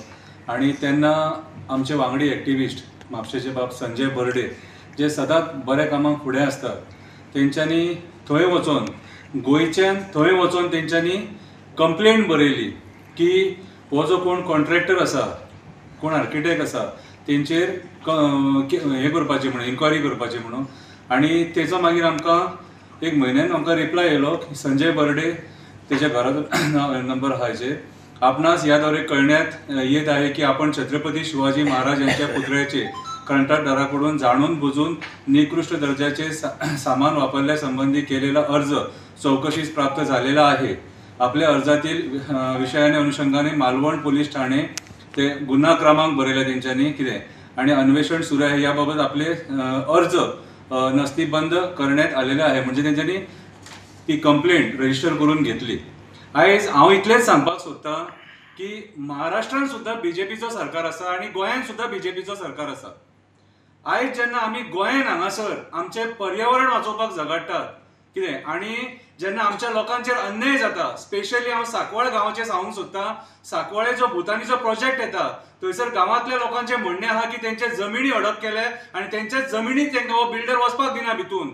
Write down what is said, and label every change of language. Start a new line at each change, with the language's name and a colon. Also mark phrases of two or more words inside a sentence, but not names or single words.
Konkani: आनी तेन्ना आमचे वांगडी एक्टिविस्ट म्हापशेचे बाब संजय बर्डे जे सदांच बऱ्या कामाक फुडें आसतात, तेंच्यांनी थंय वचोन गोंयच्यान थंय वचोन तेंच्यांनी कंप्लेंट बरयली की हो जो कोण कॉन्ट्रॅक्टर आसा, कोण आर्किटेक्ट आसा, तेंचेर हे करपाचें म्हणून इन्क्वायरी करपाची म्हणून। आनी तेचो मागीर आमकां एक म्हयन्यान आमकां रिप्लाय येयलो की संजय बर्डे तेच्या घराचो नंबर आहा हेचेर,
Marathi: आपणास या दौरे कळण्यात येत आहे की आपण छत्रपती शिवाजी महाराज यांच्या पुतळ्याचे कंत्राटदाराकडून जाणून बुजून निकृष्ट दर्जाचे सामान वापरल्यासंबंधी केलेला अर्ज चौकशीस प्राप्त झालेला आहे। आपल्या अर्जातील विषयाने अनुषंगाने मालवण पोलीस ठाणे ते गुन्हा क्रमांक
Konkani: बरयला तेंच्यांनी कितें
Marathi: आणि अन्वेषण सुरू आहे। याबाबत आपले अर्ज नस्तीबंद करण्यात आलेले आहे,
Konkani: म्हणजे तेंच्यांनी ती कंप्लेंट रजिस्टर करून घेतली। आयज हांव इतलेंच सांगपाक सोदतां की महाराष्ट्रान सुद्धा बीजेपीचो सरकार आसा आणि गोंयान सुद्धा बीजेपीचो सरकार आसा। आयज जेन्ना आमी गोंयान हांगासर आमचे पर्यावरण वाचोवपाक झगडटात कितें आनी जेन्ना आमच्या लोकांचेर अन्याय जाता, स्पेशली हांव सांकवाळ गांवाचें सांगूंक सोदतां, सांकवाळे जो भुतानीचो प्रोजेक्ट येता थंयसर गांवांतल्या लोकांचें म्हणणें आहा की तेंचे जमिनी हडप केले आनी तेंच्या जमिनीक तेंकां हो बिल्डर वचपाक दिना भितून।